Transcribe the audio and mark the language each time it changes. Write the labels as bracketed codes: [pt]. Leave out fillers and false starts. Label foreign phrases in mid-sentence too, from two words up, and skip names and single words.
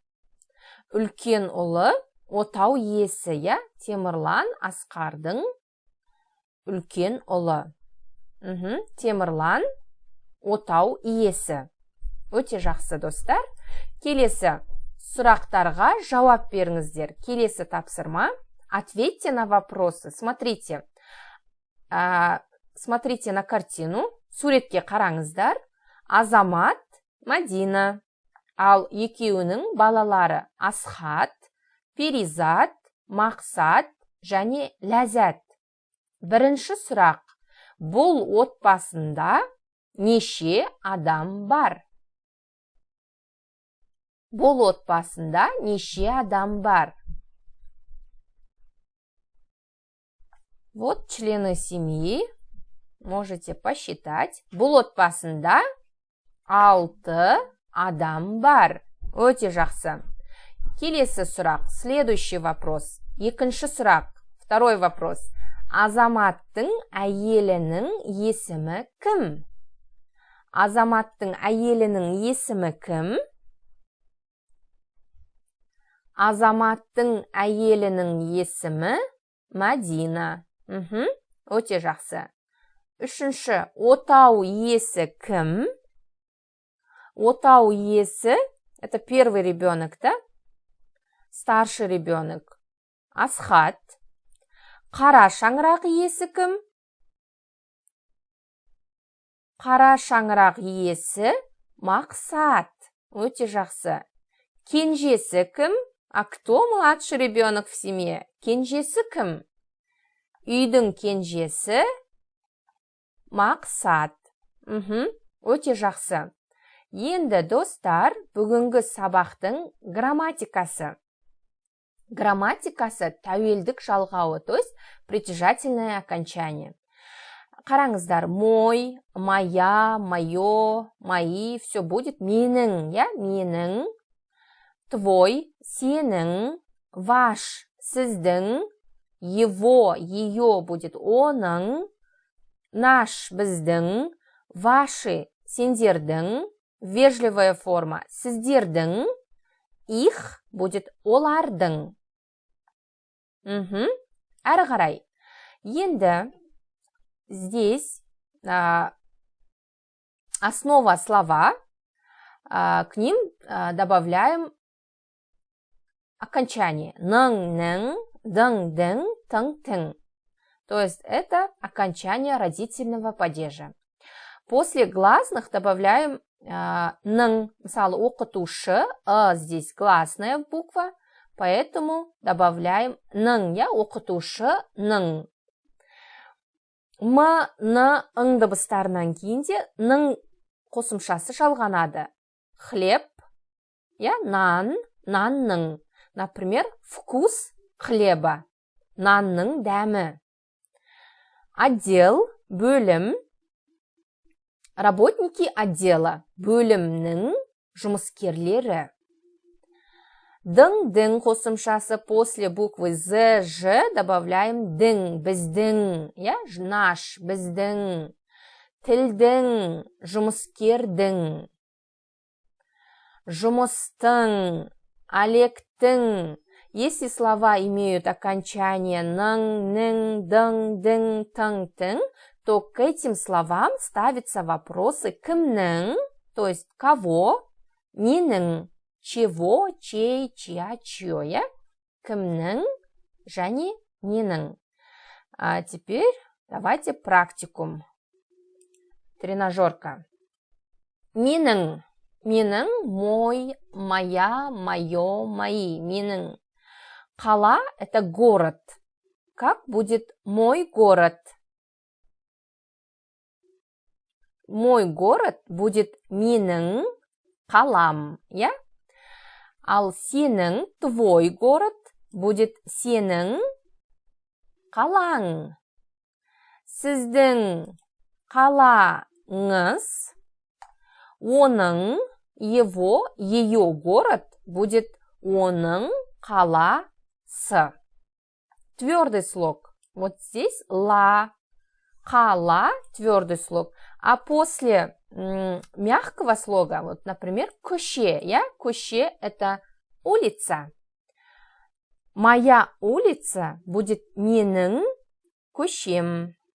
[kk] Үлкен ұлы отау иесі, Темірлан Асқардың үлкен ұлы. Темірлан отау иесі. Өте жақсы, достар. Келесі сұрақтарға жауап беріңіздер. Келесі тапсырма. [ru] Ответьте на вопросы. Смотрите на картину. [kk] Суретке қараңыздар. Азамат, Мадина. Ал екеуінің балалары Асхат, Перизат, Мақсат және Ләззат. Бірінші сұрақ. Бұл отбасында неше адам бар? Бұл отбасында неше адам бар? [ru] Вот члены семьи. Можете посчитать. [kk] Бұл отбасында 6 адам бар. Өте жақсы. Келесі сұрақ. [ru] Следующий вопрос. [kk] Екінші сұрақ. [ru] Второй вопрос. [kk] Азаматтың әйелінің есімі кім? Азаматтың әйелінің есімі кім? Азаматтың әйелінің есімі Мадина. Өте жақсы. Үшінші. Отау иесі кім? Отау иесі – [ru] это первый ребенок, да? Старший ребенок. [kk] Асхат. Қара шаңырақ иесі кім? Қара шаңырақ иесі Мақсат. Өте жақсы. Кенжесі кім? [ru] А кто младший ребенок в семье? [kk] Кенжесі кім? Үйдің кенжесі Мақсат. Өте жақсы. Енді достар, бүгінгі сабақтың грамматикасы. Грамматикасы тәуелдік жалғауы, [ru] то есть притяжательное окончание. Қараңыздар, мой, моя, мое, мои, все будет [kk] менің, я, менің, [ru] твой, сенің, ваш, сіздің, его, ее будет оның, наш, біздің, ваши, сендердің, вежливая форма, сіздердің, их будет олардың. [kk] Әрі қарай. [ru] Енді здесь основа слова, к ним добавляем окончание. [kk] Нің, нің, дың, дың, тың, тың. [ru] То есть это окончание родительного падежа. После гласных добавляем нің. [kk] Мысалы, оқытушы, [ru] здесь гласная буква, поэтому добавляем [kk] нің, я, оқытушы, нің. М, н, ың дыбыстарынан кейінде нің қосымшасы жалғанады. Хлеб, я, нан, нанның. [ru] Например, вкус хлеба, [kk] нанның дәмі. [ru] Отдел, бөлім, работники отдела, [kk] бөлімнің жұмыскерлері. Дың, дың қосымшасы [ru] после буквы з, ж добавляем [kk] дың, біздің, я, [ru] наш, біздің. [kk] Тілдің, жұмыскердің. Жұмыстың, олегтің. [ru] Если слова имеют окончание [kk] нің, нің, дың, дың, тың, тың, [ru] то к этим словам ставятся вопросы кімнің, то есть кого, ненің, чего, чей, чья, чье, я, [kk] кімнің, және ненің. [ru] А теперь давайте практикум. Тренажерка. Менің. [kk] Менің, [ru] мой, моя, мое, мои. [kk] Менің. Қала – [ru] это город. Как будет мой город? Мой город будет [kk] менің қалам, [ru] я? [kk] Ал сенің, [ru] твой город, будет [kk] сенің қалаң. Сіздің қалаңыз, оның, [ru] его, ее город будет [kk] оның қаласы. [ru] Твердый слог. Вот здесь [kk] ла, қала, [ru] твердый слог. А после мягкого слога, вот, например, көше, я? Көше – это улица. Моя улица будет [kk] менің көшем.